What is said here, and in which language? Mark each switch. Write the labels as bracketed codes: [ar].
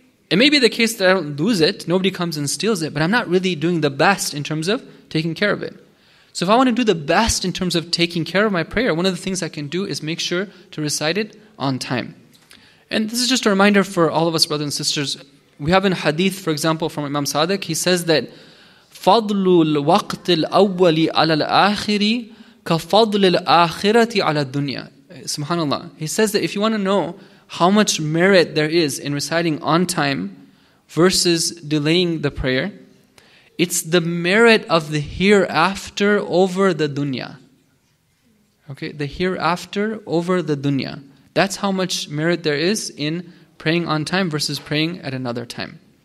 [en] It may be the case that I don't lose it. Nobody comes and steals it. But I'm not really doing the best in terms of taking care of it. So if I want to do the best in terms of taking care of my prayer, one of the things I can do is make sure to recite it on time. And this is just a reminder for all of us, brothers and sisters. We have in hadith, for example, from Imam Sadiq. He says that [ar] فَضْلُ الْوَقْتِ الْأَوَّلِ عَلَى الْآخِرِ كَفَضْلِ الْآخِرَةِ عَلَى الدُّنْيا. SubhanAllah. [en] He says that if you want to know how much merit there is in reciting on time versus delaying the prayer, it's the merit of the hereafter over the dunya. Okay, the hereafter over the dunya. That's how much merit there is in praying on time versus praying at another time.